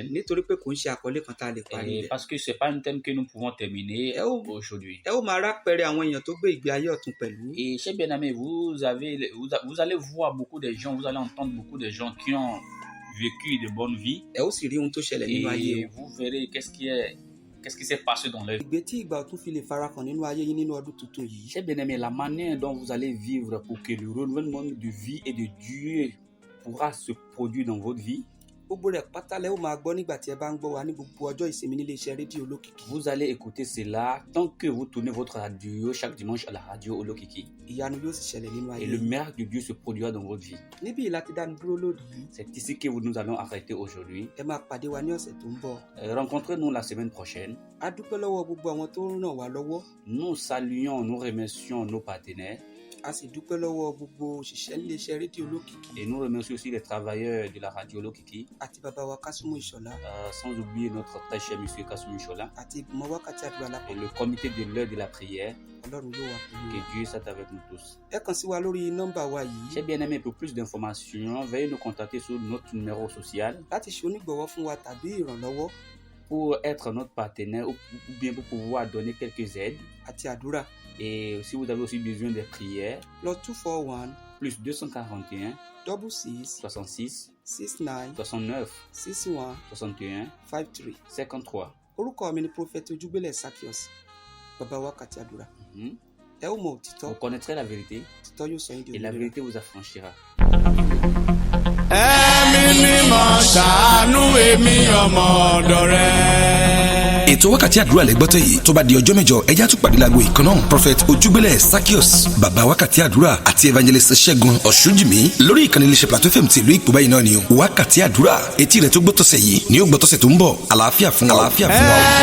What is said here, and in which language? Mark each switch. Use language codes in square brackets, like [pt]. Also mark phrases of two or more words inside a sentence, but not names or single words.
[yo] nítorí pé kò ń ṣe àkọlé kan tá a lè parí [fr] Et [yo] rẹ̀. [fr] parce que ce n'est pas un thème que nous pouvons terminer Eh oh. aujourd'hui. [yo] ẹ ó máa rápẹrẹ àwọn èèyàn tó gbé ìgbé ayé ọ̀tun pẹ̀lú. [fr] Et chez bien-aimé, vous allez voir beaucoup de gens, vous allez entendre beaucoup de gens qui ont vécu de bonnes vies. [yo] ẹ ó sì rí ohun tó ṣẹlẹ̀ nínú ayé [fr] Et [yo] wọn. [fr] vous verrez qu'est-ce qui s'est passé dans leur vie. [yo] ìgbé tí ìgbà ọ̀tun fi lè farahàn nínú ayé yín nínú ọdún tuntun yìí. [fr] Chez bien-aimé, la manière dont vous allez vivre pour que le renouvellement de vie et de Dieu pourra se produire dans votre vie, [yo] gbogbo rẹ̀ pátá lẹ ó máa gbọ́ nígbà tí ẹ bá ń gbọ́ wa ní gbogbo ọjọ́ ìsinmi nílé iṣẹ́ rédíò olókìkí. [fr] vous allez écouter cela tant que vous tournez votre radio chaque dimanche à la radio Olokiki. [yo] ìyanu yóò sì ṣẹlẹ̀ nínú ayé [fr] Et le [yo] yín. [fr] miracle de Dieu se produira dans votre vie. [yo] níbí yìí láti dánu dúró lónìí. [fr] C'est ici que nous allons arrêter aujourd'hui. [yo] ẹ máa pàdé wa ní ọ̀sẹ̀ tó ń bọ̀. [fr] Rencontrez-nous la semaine prochaine. [yo] a dúpẹ́ lọ́wọ́ gbogbo àwọn tó ń ràn wá lọ́wọ́. [fr] Nous saluons, nous remercions nos partenaires [yo] a sì dúpẹ́ lọ́wọ́ gbogbo òṣìṣẹ́ nílé iṣẹ́ rédíò olókìkí [fr] et nous remercions aussi les travailleurs de la radio Olokiki, [yo] àti bàbá wa Kásùmù Ìṣọ̀lá [fr] sans oublier notre très cher monsieur Kasumi Chola [yo] àti ìgbìmọ̀ wákàtí àdúrà [fr] et [yo] lápapọ̀. [fr] le comité de l'heure de la prière. [yo] ọlọ́run yóò wà pẹ̀lú [fr] Que [yo] wa. [fr] Dieu soit avec nous tous. [yo] ẹ kàn sí wa lórí nọ́mbà wa yìí [fr] Chers bien-aimés, pour plus d'informations, veuillez nous contacter sur notre numéro social [yo] láti ṣe onígbọ̀wọ́ fún wa tàbí ìrànlọ́wọ́ [fr] pour être notre partenaire ou bien pour pouvoir donner quelques aides. [yo] àti àdúrà. [fr] Et si vous avez aussi besoin de prières, +241 plus 241 66 66 69 69 61 61 53. 53. [yo] orúkọ mi ni Prophet Ojúgbélé Zaccheaus bàbá wákàtí àdúrà. Mhm. ẹ ó mọ òtítọ́ [fr] Vous connaîtrez la vérité [yo] òtítọ́ yóò sọ yín di [fr] et la [yo] òmìnira. [fr] vérité vous affranchira. [yo] ẹ̀mí mímọ́ ṣàánú èmi ọmọ ọ̀dọ̀ rẹ. ètò wákàtí àdúrà lẹ́gbọ́tọ̀ yìí tó bá di ọjọ́ mẹ́jọ ẹjẹ́ àtúpàdé láago ìkan náà prophet Ojúgbélé Zaccheaus bàbá wákàtí àdúrà àti evangelist Ṣẹ́gun Ọ̀ṣúnjìmí lórí ìkànnì iléeṣẹ́ Plateau FM ti ìlú Ìpó báyìí náà ni o wákàtí àdúrà etí rẹ̀ tó gbọ́tọ̀sẹ̀ yìí ni ó gbọ́tọ̀sẹ̀ tó ń bọ̀ àlàáfíà fún wa.